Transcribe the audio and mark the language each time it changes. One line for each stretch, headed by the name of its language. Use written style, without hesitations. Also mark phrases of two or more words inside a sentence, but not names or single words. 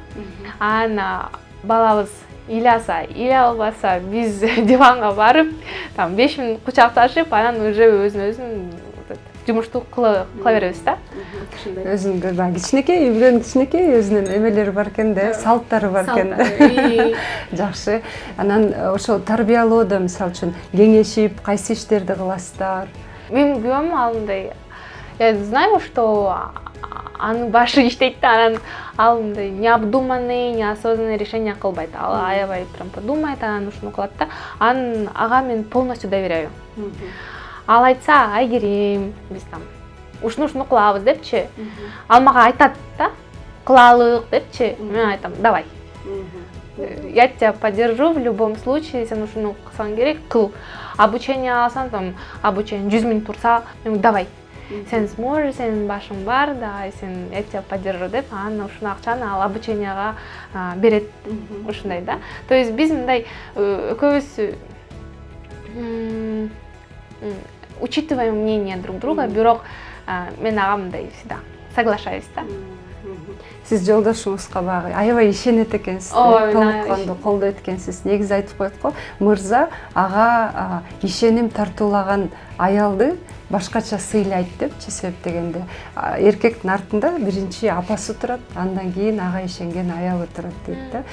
Kyrgyz: Анан балабыз ыйласа, ыйлай албаса, биз диванга барып, 5 мүнөт кучакташып, анан уже өзүн жумушту кыла беребиз да. Өзүнүн кичинекей, үйгөн кичинекей өзүнүн эмелери бар экен да, салттары бар экен да. Жакшы. Анан ошо тарбиялоодо мисалы үчүн кеңешип, кайсы иштерди кыласыздар? Менин күнөөм алындай.
Russian: Я знаю, что
Kyrgyz: анын башы иштейт да, анан ал мындай
Russian: необдуманный, неосознанный решение
Kyrgyz: кылбайт. Ал аябай
Russian: прям подумайт,
Kyrgyz: анан ушуну кылат да. Анын ага мен
Russian: полностью доверяю.
Kyrgyz: Ал айтса, айгерим, биз ушуну кылабыз депчи. Ал мага айтат да, кылалык депчи. Мен айтам,
Russian: давай. Я тебя поддержу в любом случае,
Kyrgyz: сен ушуну кылсаң керек, кыл. Обучение алсаң, обучение 100 мүнөт турса, мен давай. Сен сможешь, сенин башың бар,
Russian: давай, я тебя поддержу
Kyrgyz: деп, анан ушуну акчаны ал обученияга берет. Ушундай да.
Russian: То есть
Kyrgyz: биз мындай экөөбүз
Russian: учитываем мнение друг друга,
Kyrgyz: бирок мен ага мындай
Russian: всегда соглашаюсь
Kyrgyz: да. Сиз жолдошуңузга багы аябай ишенет экенсиз, толукканды колдойт экенсиз. Негизи айтып коет го, мырза ага ишеним тартуулаган аялды башкача сыйлайт депчи, себеп дегенде эркектин артында биринчи апасы турат, андан кийин ага ишенген аялы турат дейт да.